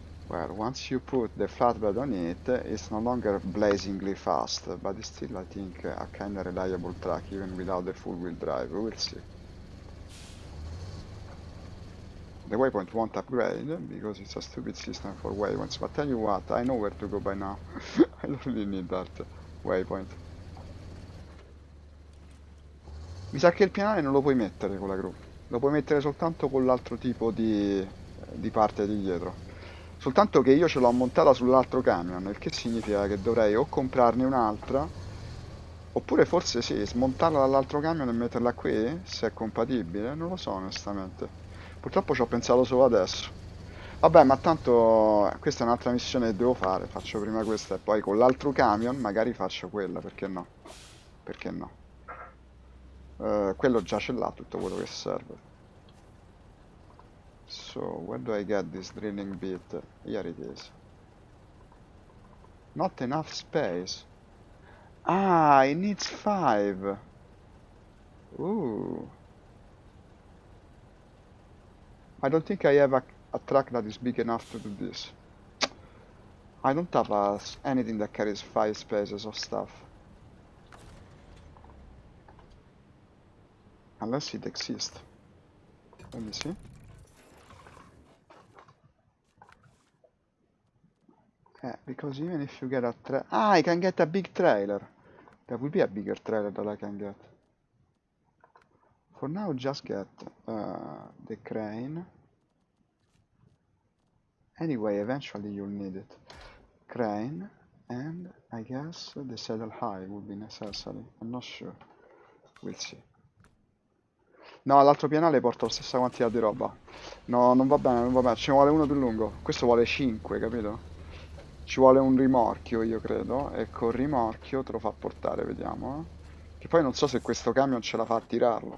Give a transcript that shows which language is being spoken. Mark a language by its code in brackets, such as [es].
[en] Well, once you put the flatbed on it, it's no longer blazingly fast, but it's still, I think, a kind of reliable truck, even without the full-wheel drive. We'll see. The waypoint won't upgrade, because it's a stupid system for waypoints, but tell you what, I know where to go by now. I don't really need that waypoint. [it] Mi sa che il pianale non lo puoi mettere con la gru, lo puoi mettere soltanto con l'altro tipo di parte di dietro. Soltanto che io ce l'ho montata sull'altro camion, il che significa che dovrei o comprarne un'altra, oppure forse sì, smontarla dall'altro camion e metterla qui, se è compatibile, non lo so onestamente. Purtroppo ci ho pensato solo adesso. Vabbè, ma tanto questa è un'altra missione che devo fare, faccio prima questa e poi con l'altro camion magari faccio quella, perché no? Perché no? Quello già ce l'ha tutto quello che serve. [en] So, where do I get this drilling bit? Here it is. Not enough space. Ah, it needs 5. Ooh. I don't think I have a truck that is big enough to do this. I don't have anything that carries 5 spaces of stuff. Unless it exists. Let me see. Because even if you get a I can get a big trailer. There will be a bigger trailer that I can get. For now, just get the crane. Anyway, eventually you'll need it. Crane, and I guess the saddle high will be necessary. I'm not sure. We'll see. [it] No, all'altro pianale porto la stessa quantità di roba. No, non va bene, non va bene. Ci vuole uno più lungo. Questo vuole 5, capito? Ci vuole un rimorchio, io credo. E col rimorchio te lo fa portare, vediamo. Che poi non so se questo camion ce la fa a tirarlo.